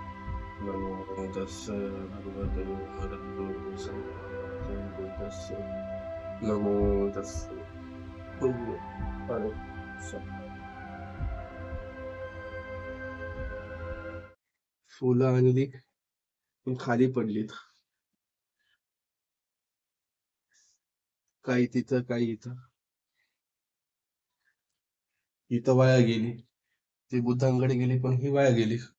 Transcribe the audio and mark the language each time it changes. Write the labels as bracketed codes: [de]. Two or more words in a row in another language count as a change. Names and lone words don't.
[pi] नमो तस्स भगवतो अर्हतो सम्मा सम्बुद्धस्स. नमो तस्स भगवतो [mr] फुलं आणली पण खाली पडलीत, काही तिथं काही इथं. इथं वाया गेली, ती बुद्धांकडे गेली पण ही वाया गेली.